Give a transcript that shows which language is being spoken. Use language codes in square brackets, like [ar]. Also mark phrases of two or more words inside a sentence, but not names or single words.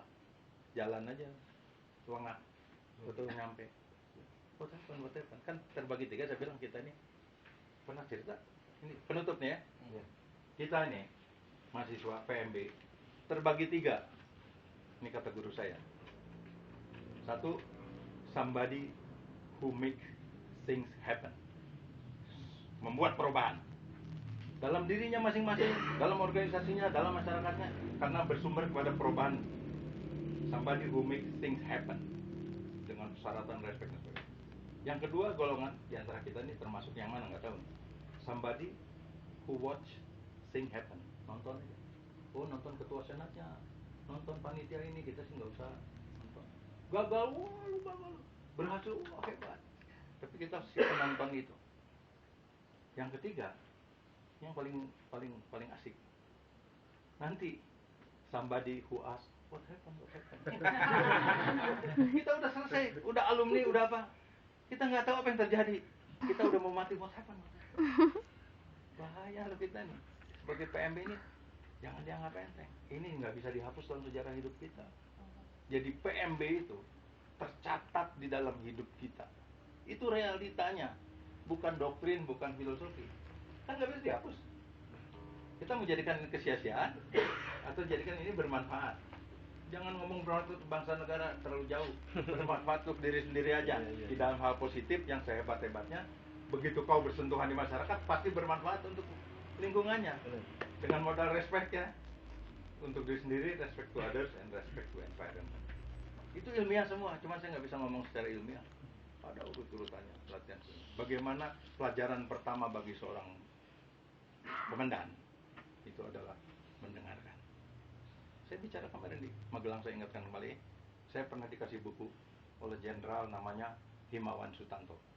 [id] Jalan aja, lengah, betul nyampe. Telepon. Kan terbagi 3, saya bilang kita ini pernah cerita Ini penutup nih ya. Iya. Kita ini mahasiswa PMB terbagi 3. Ini kata guru saya. 1, [en] somebody who make things happen. [id] Membuat perubahan dalam dirinya masing-masing, dalam organisasinya, dalam masyarakatnya, karena bersumber kepada perubahan. [en] Somebody who make things happen [id] dengan persyaratan respect dan sebagainya. Yang kedua golongan di antara kita ini termasuk yang mana nggak tahu. [en] Somebody who watch things happen. [id] Nonton aja. Oh, nonton ketua senatnya, nonton panitia ini, kita sih nggak usah nonton. Gagal, wah lu gagal. Berhasil, wah hebat. Tapi kita siap menonton itu. Yang ketiga, yang paling asik. Nanti [en] somebody who ask what happened. [id] Kita udah selesai, udah alumni, udah apa? Kita nggak tahu apa yang terjadi. Kita udah mau mati, [en] what happened? [id] Bahaya loh kita nih. Sebagai PMB ini jangan dianggap enteng. Ini nggak bisa dihapus dalam sejarah hidup kita. Jadi PMB itu tercatat di dalam hidup kita. Itu realitanya, bukan doktrin, bukan filosofi. Kan nggak bisa dihapus. Kita mau jadikan ini kesia-siaan atau jadikan ini bermanfaat. Jangan ngomong bermanfaat untuk bangsa negara terlalu jauh. Bermanfaat untuk diri sendiri aja. Di dalam hal positif yang sehebat-hebatnya, begitu kau bersentuhan di masyarakat pasti bermanfaat untuk lingkungannya. Dengan modal respect ya, untuk diri sendiri, [en] respect to others and respect to environment. [id] Itu ilmiah semua, cuma saya nggak bisa ngomong secara ilmiah. Ada urut-urutannya pelatihan. Bagaimana pelajaran pertama bagi seorang komandan itu adalah mendengarkan. Saya bicara kemarin di Magelang, saya ingatkan kembali, saya pernah dikasih buku oleh jenderal namanya Himawan Sutanto.